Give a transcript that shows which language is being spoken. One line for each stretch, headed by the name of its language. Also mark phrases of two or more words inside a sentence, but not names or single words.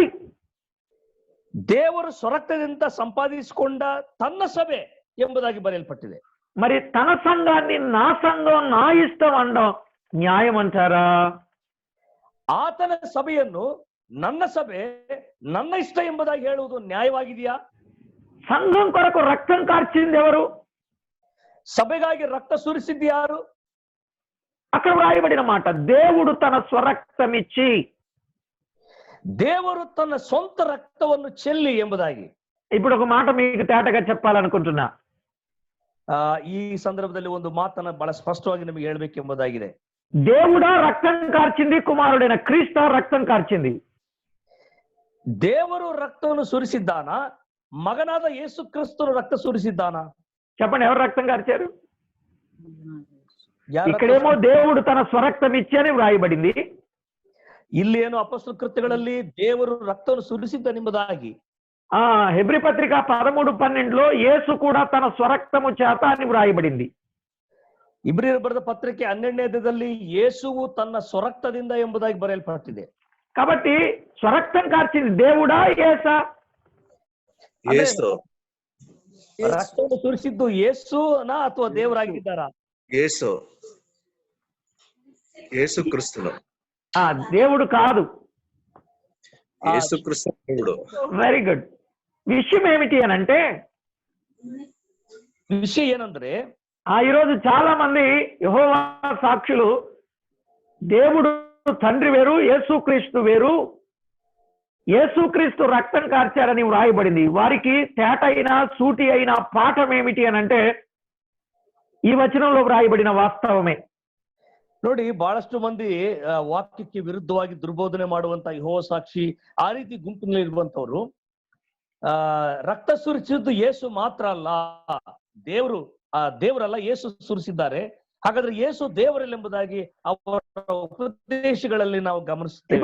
Kannada: ದೇವರು ಸ್ವರಕ್ತದಿಂದ ಸಂಪಾದಿಸಿಕೊಂಡ ತನ್ನ ಸಭೆ ಎಂಬುದಾಗಿ ಬರೆಯಲ್ಪಟ್ಟಿದೆ.
Telugu: మరి తన సంఘాన్ని నా సంఘం, నా ఇష్టం అనడం న్యాయం అంటారా?
Kannada: ಆತನ ಸಭೆಯನ್ನು ನನ್ನ ಸಭೆ, ನನ್ನ ಇಷ್ಟ ಎಂಬುದಾಗಿ ಹೇಳುವುದು ನ್ಯಾಯವಾಗಿದೆಯಾ?
Telugu: సంఘం కొరకు రక్తం కార్చింది ఎవరు?
Kannada: ಸಭೆಗಾಗಿ ರಕ್ತ ಸುರಿಸಿದ್ದು ಯಾರು?
Telugu: అక్కడ వ్రాయబడిన మాట, దేవుడు తన స్వరక్తం ఇచ్చి,
Kannada: ದೇವರು ತನ್ನ ಸ್ವಂತ ರಕ್ತವನ್ನು ಚೆಲ್ಲಿ ಎಂಬುದಾಗಿ.
Telugu: ఇప్పుడు ఒక మాట మీకు తేటగా చెప్పాలనుకుంటున్నా.
Kannada: ಈ ಸಂದರ್ಭದಲ್ಲಿ ಒಂದು ಮಾತನ್ನ ಬಹಳ ಸ್ಪಷ್ಟವಾಗಿ ನಮಗೆ ಹೇಳಬೇಕೆಂಬುದಾಗಿದೆ.
Telugu: దేవుడా రక్తం కార్చింది, కుమారుడైన క్రీస్తు రక్తం కార్చింది.
Kannada: ದೇವರು ರಕ್ತವನ್ನು ಸುರಿಸಿದ್ದಾನ, ಮಗನಾದ ಯೇಸು ಕ್ರಿಸ್ತನು ರಕ್ತ ಸುರಿಸಿದ್ದಾನ?
Telugu: చెప్పండి, ఎవరు రక్తం కార్చారు? ఇక్కడేమో దేవుడు తన స్వరక్తం ఇచ్చి అని వ్రాయబడింది.
Kannada: ಇಲ್ಲಿ ಏನು ಅಪೊಸ್ತಲ ಕೃತ್ಯಗಳಲ್ಲಿ ದೇವರು ರಕ್ತವನ್ನು ಸುರಿಸಿದ್ದನೆಂಬುದಾಗಿ,
Telugu: హెబ్రీ పత్రిక 13:12లో యేసు కూడా తన స్వరక్తము చేత అని వ్రాయబడింది.
Kannada: ಇಬ್ರಿಯರು ಬರೆದ ಪತ್ರಿಕೆ 12ನೇ ಅಧ್ಯಾಯದಲ್ಲಿ ಯೇಸುವು ತನ್ನ ಸ್ವರಕ್ತದಿಂದ ಎಂಬುದಾಗಿ ಬರೆಯಲ್ಪಟ್ಟಿದೆ.
Telugu: కాబట్టి స్వరక్తం కార్చింది దేవుడా, యేసా?
Kannada: ರಕ್ತವನ್ನು ಸುರಿಸಿದ್ದು ಯೇಸುನಾ ಅಥವಾ ದೇವರಾಗಿದ್ದಾರಾ?
Telugu: యేసు క్రీస్తును. దేవుడు కాదు, యేసు క్రీస్తు దేవుడు.
English: very good.
Telugu: విషయం ఏమిటి అని అంటే,
Kannada: విషయం ಏನಂದ್ರೆ,
Telugu: ఈరోజు చాలా మంది యెహోవా సాక్షులు దేవుడు తండ్రి వేరు, యేసుక్రీస్తు వేరు, యేసుక్రీస్తు రక్తం కార్చారని వ్రాయబడింది. వారికి తేటైన సూటి అయిన పాఠం ఏమిటి అని అంటే, ఈ వచనంలో వ్రాయబడిన వాస్తవమే.
Kannada: ನೋಡಿ, ಬಹಳಷ್ಟು ಮಂದಿ ವಾಕ್ಯಕ್ಕೆ ವಿರುದ್ಧವಾಗಿ ದುರ್ಬೋಧನೆ ಮಾಡುವಂತ ಯೆಹೋವ ಸಾಕ್ಷಿ ಆ ರೀತಿ ಗುಂಪಿನಲ್ಲಿ ಇರುವಂತವ್ರು, ರಕ್ತ ಸುರಿಸಿದ್ದು ಯೇಸು ಮಾತ್ರ ಅಲ್ಲ, ದೇವರಲ್ಲ, ಯೇಸು ಸುರಿಸಿದ್ದಾರೆ. ಹಾಗಾದ್ರೆ ಯೇಸು ದೇವರಲ್ಲೆಂಬುದಾಗಿ ಅವರ ಉಪದೇಶಗಳಲ್ಲಿ ನಾವು ಗಮನಿಸ್ತೇವೆ.